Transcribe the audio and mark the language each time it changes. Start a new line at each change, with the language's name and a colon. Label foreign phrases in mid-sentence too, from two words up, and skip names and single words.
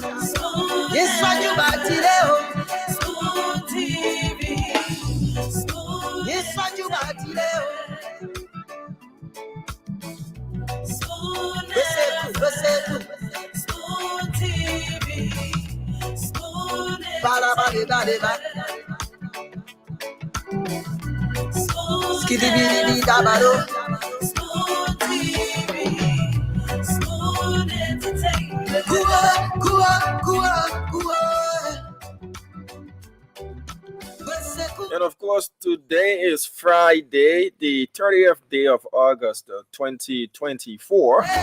English: Yes, what you got today? Spoon TV. Spoon. Yes, what you got today? Spoon. Spoon TV. Spoon. Bada, bada, bada, bada. Skiddy, biddy, biddy, dabado. Spoon TV. Spoon Entertainment. Kua, kua, kua, kua. And of course, today is Friday, the 30th day of August, 2024.